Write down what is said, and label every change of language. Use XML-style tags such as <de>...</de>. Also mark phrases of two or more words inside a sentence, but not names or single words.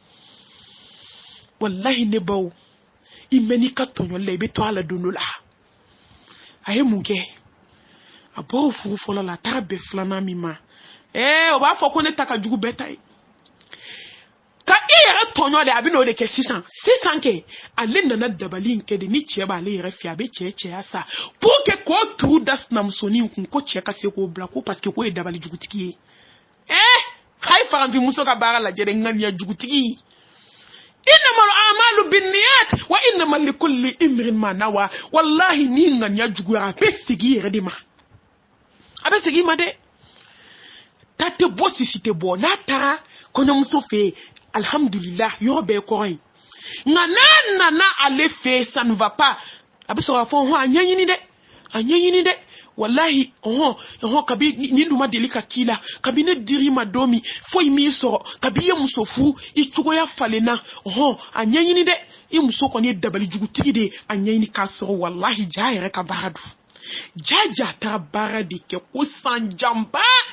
<bm>wallahi ne baw i mɛn n'i ka tɔɲɔli la i bɛ to a la don dɔ la a ye mun kɛ a bɔra furu fɔlɔ la a taara bɛn 2nan min ma o b'a fɔ ko ne ta ka jugu bɛɛ ta ye ka i yɛrɛ tɔɲɔ de a bɛ n'o de kɛ sisan kɛ ale nana dabali in kɛ de ni cɛ b'ale yɛrɛ fɛ a bɛ cɛ cɛya sa</bm> <fr>pour que</fr> <bm>k'o turu da sinamusonin kun ko cɛ ka se k'o bila ko</bm> <fr>parce que</fr> <bm>k'o ye dabali jugutigi ye hayi farafinmuso ka baara lajɛ dɛ ŋaniya jugutigi</bm> <ar>إنما الأعمال بالنيات وإنما لكل امرئ ما نوى</ar> <bm>wallahi ni ŋaniya juguyara a bɛ segin i yɛrɛ de ma a bɛ segin i ma dɛ ta tɛ bɔ sisi tɛ bɔ n'a taara kɔɲɔmuso fɛ yen alhamdulillah yɔrɔ bɛɛ kɔrɔ ye nka n'a nana ale fɛ</bm> <fr>ça ne va pas</fr> <bm>a bɛ sɔrɔ k'a fɔ a ɲɛɲini dɛ wallahi kabi ni dun ma deli ka k'i la kabi ne dir'i ma don min foyi m'i sɔrɔ kabi i ye muso furu i cogoya falenna a ɲɛɲini dɛ i muso kɔni ye dabali jugutigi de ye a ɲɛɲini k'a sɔrɔ wallahi ja yɛrɛ ka baara don ja taara baara de kɛ ko san janba</bm>